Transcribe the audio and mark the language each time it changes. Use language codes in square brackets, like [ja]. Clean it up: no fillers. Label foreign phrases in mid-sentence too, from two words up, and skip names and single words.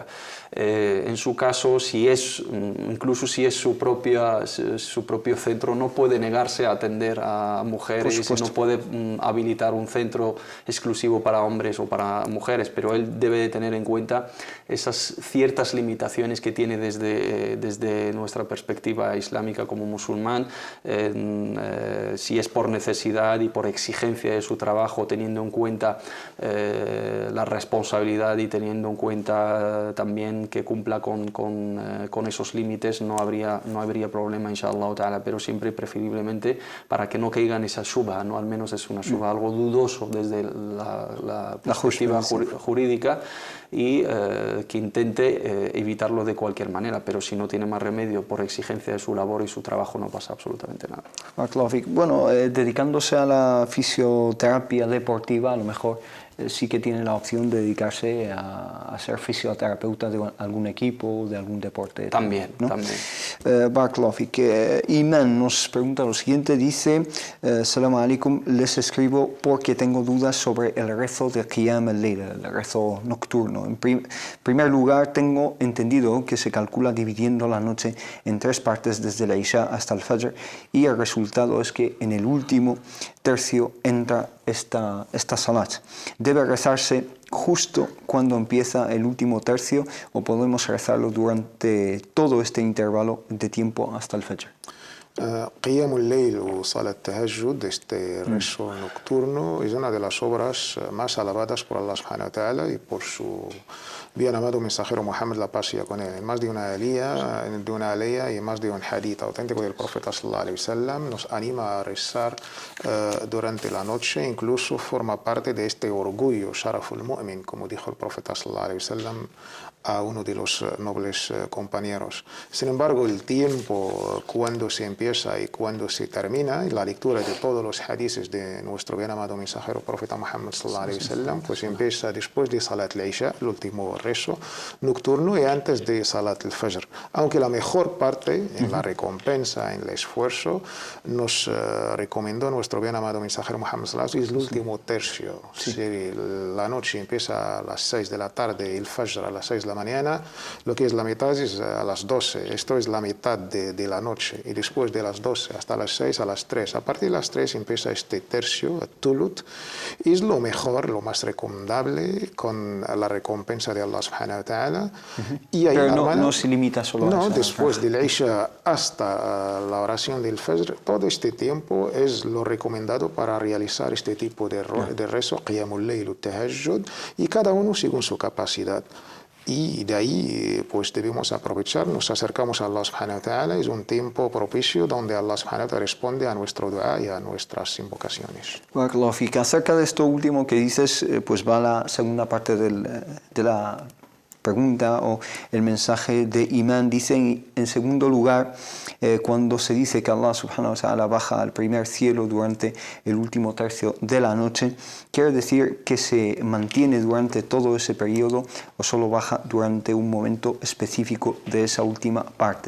[es] En su caso, incluso si es su propio centro, no puede negarse a atender a mujeres, no puede habilitar un centro exclusivo para hombres o para mujeres, pero él debe de tener en cuenta esas ciertas limitaciones que tiene desde nuestra perspectiva islámica como musulmán, si es por necesidad y por exigencia de su trabajo, teniendo en cuenta la responsabilidad y teniendo en cuenta también que cumpla con esos límites, no habría problema, [ar] إن شاء الله تعالى, [es] pero siempre preferiblemente para que no caiga en esa shubha, ¿no? Al menos es una shubha, algo dudoso desde la perspectiva jurídica, y que intente evitarlo de cualquier manera, pero si no tiene más remedio por exigencia de su labor y su trabajo, no pasa absolutamente nada. Bueno, dedicándose a la fisioterapia deportiva, a lo mejor sí que tiene la opción de dedicarse a ser fisioterapeuta de algún equipo, de algún deporte. También, ¿no? también. [ar] بارك الله فيك. [es] Iman nos pregunta lo siguiente, dice: [ar] سلام عليكم, [es] les escribo porque tengo dudas sobre el rezo de [ar] قيام الليل, [es] el rezo nocturno. En primer lugar, tengo entendido que se calcula dividiendo la noche en 3 partes desde la Isha hasta el Fajr, y el resultado es que en el último tercio entra esta salat. ¿Debe rezarse justo cuando empieza el último tercio o podemos rezarlo durante todo este intervalo de tiempo hasta el Fajr? [ar] قيام الليل o صلاة التهجد, [es] este rezo nocturno, es una de las obras más alabadas por [ar] الله سبحانه وتعالى [es] y por su bien amado mensajero Muhammad, la paz sea con él. En más de una aliyah y más de un hadith auténtico del profeta [ar] صلى الله عليه وسلم [es] nos anima a rezar durante la noche, incluso forma parte de este orgullo, [ar] شرف المؤمن, [es] como dijo el profeta [ar] صلى الله عليه وسلم [es] a uno de los nobles compañeros. Sin embargo, el tiempo, cuando se empieza y cuando se termina, y la lectura de todos los hadices de nuestro bien amado mensajero profeta Muhammad [ar] صلى الله عليه وسلم, [es] pues empieza después de [ar] صلاة العشاء, [es] el último rezo nocturno, y antes de [ar] صلاة الفجر. [es] Aunque la mejor parte, en la recompensa, en el esfuerzo, nos recomendó nuestro bien amado mensajero Muhammad [ar] صلى الله عليه وسلم, [es] es el último tercio. Si la noche empieza a las 6 de la tarde y el Fajr a las 6 de la mañana, lo que es la mitad es a las 12. Esto es la mitad de la noche. Y después de las 12 hasta las 6, a las 3. A partir de las 3 empieza este tercio, Tulut. Y es lo mejor, lo más recomendable, con la recompensa de [ar] الله سبحانه وتعالى. [es] Pero no se limita solo a eso. No, después del Isha hasta la oración del Fajr, todo este tiempo es lo recomendado para realizar este tipo de rezo, [ar] قيام الليل، تهجد, [es] y cada uno según su capacidad. Y de ahí pues debemos aprovechar, nos acercamos a [ar] الله سبحانه وتعالى, [es] es un tiempo propicio donde [ar] الله سبحانه وتعالى [es] responde a nuestro dua y a nuestras invocaciones. [ar] بارك الله فيك. [es] Acerca de esto último que dices, pues va la segunda parte de la pregunta o el mensaje de Imán. Dice en segundo lugar, cuando se dice que [ar] الله سبحانه وتعالى [es] baja al primer cielo durante el último tercio de la noche, ¿quiere decir que se mantiene durante todo ese periodo o solo baja durante un momento específico de esa última parte?